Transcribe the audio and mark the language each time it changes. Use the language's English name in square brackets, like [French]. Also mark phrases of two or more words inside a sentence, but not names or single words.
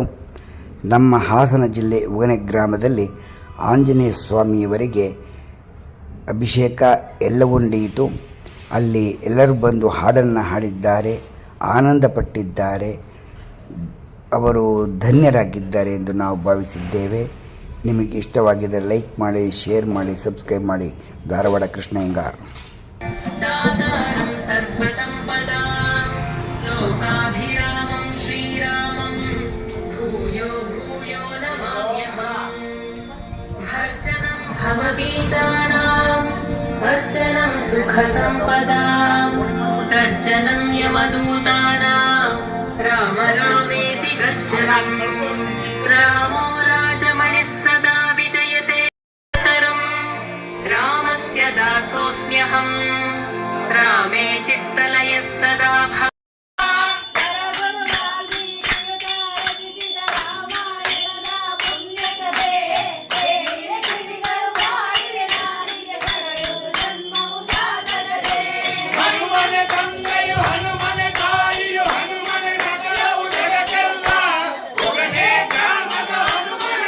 [Kannada] ನಮ್ಮ ಹಾಸನ ಜಿಲ್ಲೆ ಉಗನೆ ಗ್ರಾಮದಲ್ಲಿ ಆಂಜನೇಯ ಸ್ವಾಮಿಯವರಿಗೆ ಅಭಿಷೇಕ ಎಲ್ಲವೂ ನಡೆಯಿತು. ಅಲ್ಲಿ ಎಲ್ಲರೂ ಬಂದು ಹಾಡನ್ನು ಹಾಡಿದ್ದಾರೆ, ಆನಂದಪಟ್ಟಿದ್ದಾರೆ, ಅವರು ಧನ್ಯರಾಗಿದ್ದಾರೆ ಎಂದು ನಾವು ಭಾವಿಸಿದ್ದೇವೆ. ನಿಮಗೆ ಇಷ್ಟವಾಗಿದ್ದರೆ ಲೈಕ್ ಮಾಡಿ, ಶೇರ್ ಮಾಡಿ, ಸಬ್ಸ್ಕ್ರೈಬ್ ಮಾಡಿ. ಧಾರವಾಡ ಕೃಷ್ಣ ಅಯ್ಯಂಗಾರ್. [Sanskrit] लोकाभिरामं श्रीरामं भूयो भूयो नमाम्यहम् भर्जनं भवबीजानाम् अर्चनं सुखसम्पदाम् तर्जनं यमदूतानां राम रामेति गर्जनम् रामो राजमणिः सदा विजयते तरम् रामस्य दासोऽस्म्यहम् रामे चित्तलयः सदा [Kannada] ಹನುಮನೆ ತಂದೆಯು ಹನುಮನೆ ತಾಯಿಯು ಹನುಮನೆ ಮಗಳು ಜಗತ್ತೆಲ್ಲ ಉಗನೆ ಗ್ರಾಮದ ಹನುಮ